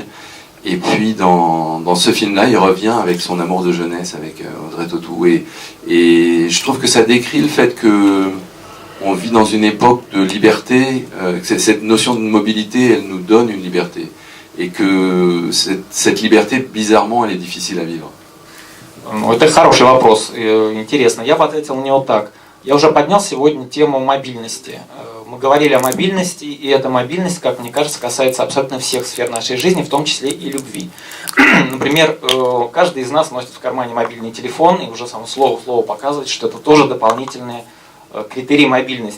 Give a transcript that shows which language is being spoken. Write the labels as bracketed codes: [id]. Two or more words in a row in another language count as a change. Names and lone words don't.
[fr] Et puis dans ce film-là, il revient avec son amour de jeunesse, avec Audrey Tautou. Et je trouve que ça décrit le fait que on vit dans une époque de liberté, cette notion de mobilité, elle nous donne une liberté. Et que cette liberté, bizarrement, elle est difficile à vivre. [ru] Это хороший вопрос, интересно. Я бы ответил на него так. Я уже поднял сегодня тему мобильности. Мы говорили о мобильности, и эта мобильность, как мне кажется, касается абсолютно всех сфер нашей жизни, в том числе и любви. Например, каждый из нас носит в кармане мобильный телефон, и уже само слово показывает, что это тоже дополнительные критерии мобильности.